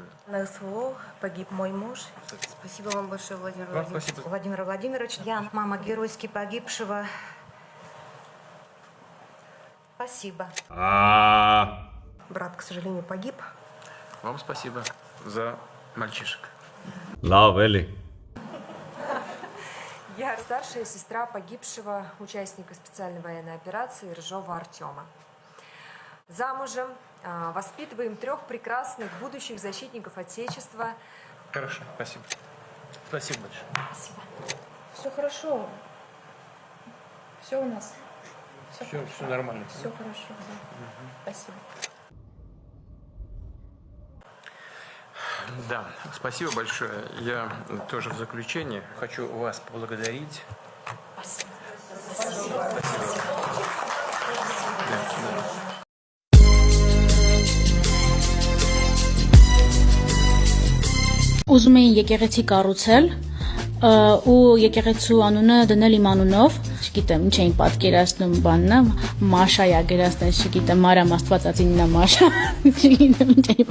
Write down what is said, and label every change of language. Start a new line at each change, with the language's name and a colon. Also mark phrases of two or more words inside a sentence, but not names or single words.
Russian: На СВО погиб мой муж. Спасибо вам большое, Владимир Вам Владимирович. спасибо. Владимир Владимирович, я мама геройски погибшего. Спасибо. Брат, к сожалению, погиб. Вам спасибо за мальчишек.
Armenian: Լավ էլի։
Russian: Я старшая сестра погибшего участника специальной военной операции Рыжова Артема. Замужем, воспитываем 3 прекрасных будущих защитников Отечества. Хорошо, спасибо. Спасибо большое. Спасибо. Все хорошо. Все у нас. Все нормально. Все хорошо. Да. Спасибо. Да, спасибо большое. Я тоже в заключение хочу вас поблагодарить. Спасибо.
Armenian: Ուզում էին եկեղեցի կառուցել ու եկեղեցու անունը դնել իմ անունով, չգիտեմ, ինչ էին պատկերացնում բաննա, Մաշայա գրածներ, չգիտեմ, Մարիամ Աստվածածիննա Մաշա, չգիտեմ ինչ էին։